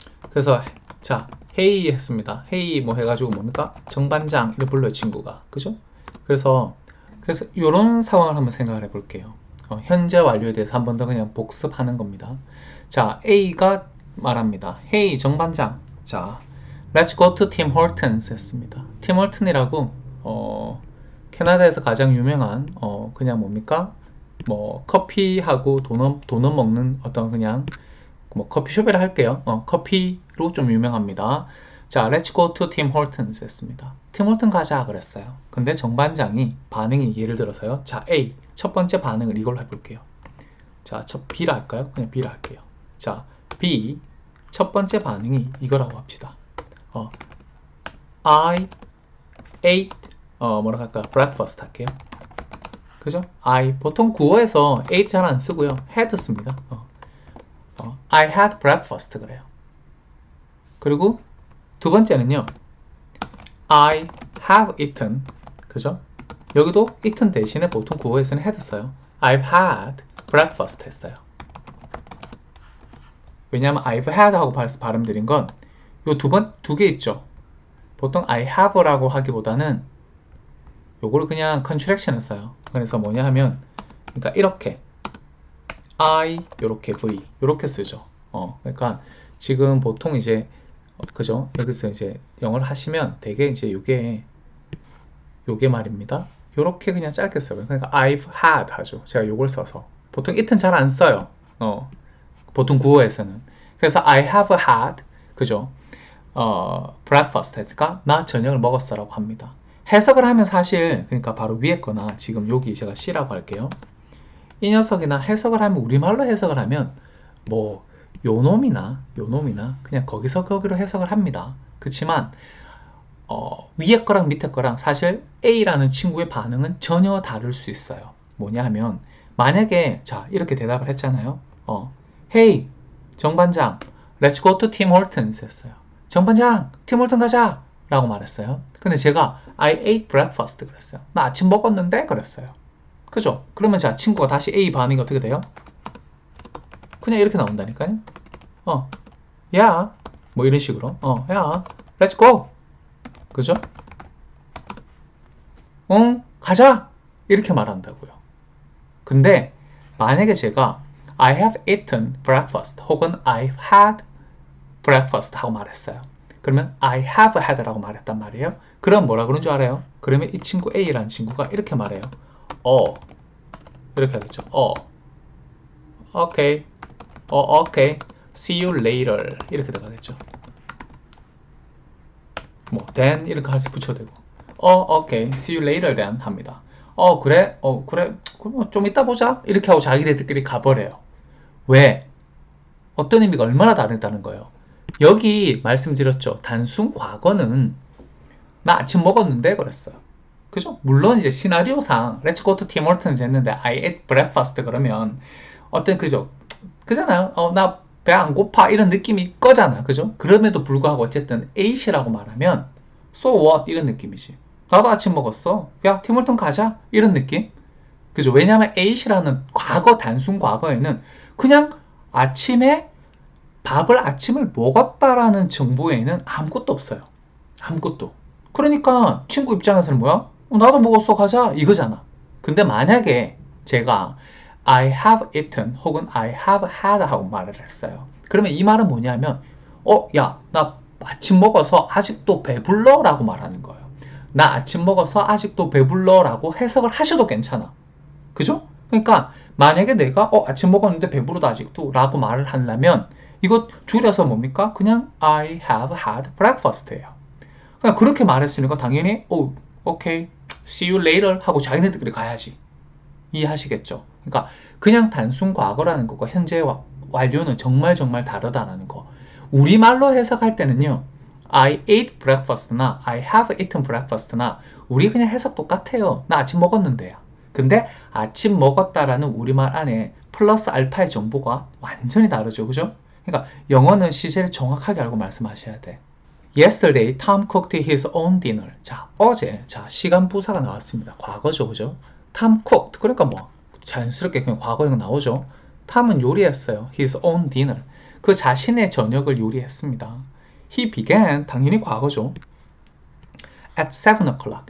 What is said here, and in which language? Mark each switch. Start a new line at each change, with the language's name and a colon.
Korean: 그래서 자, 헤이 했습니다. 헤이 뭐 해가지고 뭡니까? 정반장 이렇게 불러요, 친구가. 그죠? 그래서 이런 상황을 한번 생각을 해볼게요. 현재 완료에 대해서 한 번 더 그냥 복습하는 겁니다. 자, A가 말합니다. 헤이 정반장. 자,
English: Let's go to Tim Hortons
Korean: 했습니다. Tim Horton이라고 캐나다에서 가장 유명한 그냥 뭡니까? 뭐 커피하고 도넛 먹는 어떤 그냥 뭐 커피숍이라 할게요. 커피로 좀 유명합니다. 자,
English: Let's go to Tim Hortons
Korean: 했습니다. Tim Horton 가자 그랬어요. 근데 정반장이 반응이 예를 들어서요. 자, A 첫 번째 반응을 이걸로 해볼게요. 자, B라 할까요? 그냥 B라 할게요. 자, B 첫 번째 반응이 이거라고 합시다.
English: I ate
Korean: 뭐라고 할까? breakfast 할게요. 그죠? 보통 구어에서 ate 잘 안 쓰고요. had 씁니다.
English: I had breakfast
Korean: 그래요. 그리고 두 번째는요.
English: I have eaten.
Korean: 그죠? 여기도 eaten 대신에 보통 구어에서는 had 써요.
English: I've had breakfast
Korean: 했어요. 왜냐하면
English: I've had
Korean: 하고 발음드린 건 요 두 개 있죠. 보통 I have라고 하기보다는 요거를 그냥 contraction을 써요. 그래서 뭐냐 하면 그러니까 이렇게 I 요렇게 V 요렇게 쓰죠. 그러니까 지금 보통 이제 그죠? 여기서 이제 영어를 하시면 되게 이제 요게 말입니다. 요렇게 그냥 짧게 써요. 그러니까
English: I've had
Korean: 하죠. 제가 요걸 써서 보통 it은 잘 안 써요. 보통 구어에서는. 그래서
English: I have had
Korean: 그죠? breakfast 했으니까 나 저녁을 먹었어라고 합니다. 해석을 하면 사실 그러니까 바로 위에 거나 지금 여기 제가 C라고 할게요. 이 녀석이나 해석을 하면 우리말로 해석을 하면 뭐 요놈이나 그냥 거기로 해석을 합니다. 그렇지만 위에 거랑 밑에 거랑 사실 A라는 친구의 반응은 전혀 다를 수 있어요. 뭐냐 하면 만약에 자 이렇게 대답을 했잖아요.
English: Hey 정반장 Let's go to Tim Hortons
Korean: 했어요. 정반장 팀홀튼 가자 라고 말했어요. 근데 제가
English: I ate breakfast
Korean: 그랬어요. 나 아침 먹었는데 그랬어요. 그죠? 그러면 자 친구가 다시 A 반응이 어떻게 돼요? 그냥 이렇게 나온다니까요. 야, 뭐 이런 식으로. 야,
English: let's go.
Korean: 그죠? 응, 가자. 이렇게 말한다고요. 근데 만약에 제가
English: I have eaten breakfast
Korean: 혹은
English: I've had breakfast
Korean: 하고 말했어요. 그러면
English: I have had
Korean: 라고 말했단 말이에요. 그럼 뭐라 그런 줄 알아요? 그러면 이 친구 A라는 친구가 이렇게 말해요. 이렇게 하겠죠.
English: okay. okay. See you later.
Korean: 이렇게 들어가겠죠. 뭐 then 이렇게 붙여도 되고.
English: okay. See you later then
Korean: 합니다. 그래? 그래. 그럼 좀 이따 보자. 이렇게 하고 자기네들끼리 가버려요. 왜? 어떤 의미가 얼마나 다르다는 거예요. 여기 말씀드렸죠. 단순 과거는 나 아침 먹었는데 그랬어요. 그죠? 물론 이제 시나리오상
English: Let's go to Tim Hortons
Korean: 했는데
English: I ate breakfast
Korean: 그러면 어떤 그잖아요. 나 배 안 고파 이런 느낌이 거잖아. 그죠? 그럼에도 불구하고 어쨌든 eat이라고 말하면
English: so what
Korean: 이런 느낌이지. 나도 아침 먹었어. 야 티몰턴 가자 이런 느낌. 그죠? 왜냐하면 eat이라는 과거 단순 과거에는 그냥 아침을 먹었다라는 정보에는 아무것도 없어요. 아무것도. 그러니까 친구 입장에서는 뭐야? 나도 먹었어 가자 이거잖아. 근데 만약에 제가
English: I have eaten
Korean: 혹은
English: I have had
Korean: 하고 말을 했어요. 그러면 이 말은 뭐냐면 야, 나 아침 먹어서 아직도 배불러 라고 말하는 거예요. 나 아침 먹어서 아직도 배불러 라고 해석을 하셔도 괜찮아. 그죠? 그러니까 만약에 내가 아침 먹었는데 배부르다 아직도 라고 말을 하려면 이거 줄여서 뭡니까? 그냥
English: I have had breakfast
Korean: 예요. 그냥 그렇게 말했으니까 당연히
English: okay, see you later
Korean: 하고 자기네들끼리 가야지. 이해하시겠죠? 그러니까 그냥 단순 과거라는 것과 현재 완료는 정말 다르다는 거. 우리말로 해석할 때는요.
English: I ate breakfast나 I have eaten breakfast나
Korean: 우리 그냥 해석 똑같아요. 나 아침 먹었는데요. 근데 아침 먹었다라는 우리말 안에 플러스 알파의 정보가 완전히 다르죠. 그죠? 그러니까 영어는 시제를 정확하게 알고 말씀하셔야 돼.
English: Yesterday, Tom cooked his own dinner.
Korean: 자, 어제, 시간 부사가 나왔습니다. 과거죠, 그죠?
English: Tom cooked.
Korean: 그러니까 뭐, 자연스럽게 그냥 과거형 나오죠. 탐은 요리했어요.
English: His own dinner.
Korean: 그 자신의 저녁을 요리했습니다.
English: He began.
Korean: 당연히 과거죠.
English: At 7 o'clock.